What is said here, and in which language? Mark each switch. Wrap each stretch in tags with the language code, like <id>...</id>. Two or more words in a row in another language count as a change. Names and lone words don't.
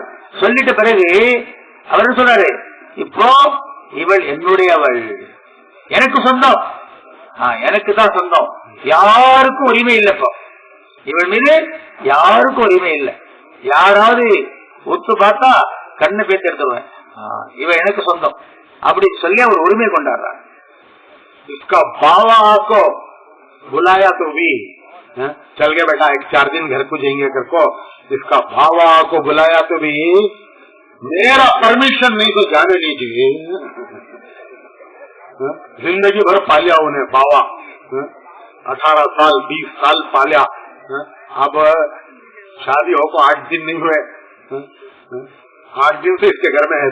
<ta>சொல்லிட்ட பிறகு அவரு சொல்றாரு, இப்போ இவள் என்னுடையவள், எனக்கு சொந்தம், எனக்கு தான் சொந்தம், யாருக்கும் உரிமை இல்லை. இப்போ இவள் மீது யாருக்கும் உரிமை இல்லை. யாராவது ஒத்து பார்த்தா கண்ணு பேச்சு எடுத்துருவேன், இவ எனக்கு சொந்தம் அப்படி சொல்லி அவர் உரிமை கொண்டாடுறார்.</ta> <hi>इसका बाबा को बुलाया तो भी चल गया बेटा, 1-4 दिन घर को जाएंगे कर को, इसका बाबा को बुलाया तो भी मेरा परमिशन नहीं तो जाने लीजिए। जिंदगी भर पालिया उन्हें बाबा, 18 साल 20 साल पालिया, अब शादी हो को 8 दिन नहीं हुए, 8 दिन से इसके घर में है।</hi>